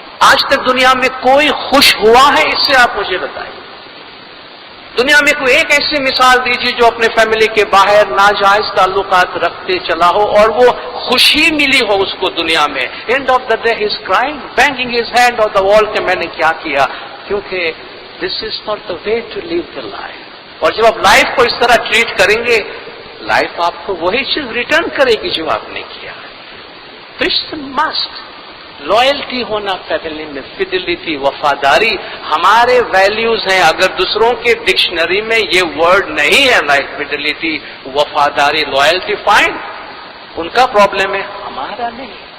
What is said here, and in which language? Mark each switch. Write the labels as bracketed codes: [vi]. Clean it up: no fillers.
[ur] آج تک دنیا میں کوئی خوش ہوا ہے؟ اس سے آپ مجھے بتائیں. دنیا میں کوئی ایک ایسی مثال دیجیے جو اپنے فیملی کے باہر ناجائز تعلقات رکھتے چلا ہو اور وہ خوشی ملی ہو اس کو دنیا میں. [en] end of the day he is crying, banging his hand on the wall [ur] کہ میں نے کیا کیا. [en] کیونکہ this is not the way to live the life. [ur] اور جب آپ لائف کو اس طرح ٹریٹ کریں گے، لائف آپ کو وہی چیز ریٹرن کرے گی جو آپ نے کیا. تو [en] it's must loyalty [ur] ہونا فیملی میں، فیڈلٹی، وفاداری ہمارے ویلیوز ہیں. اگر دوسروں کے ڈکشنری میں یہ ورڈ نہیں ہے، لائک فیڈلٹی، وفاداری، لائلٹی، فائن، ان کا پرابلم ہے، ہمارا نہیں.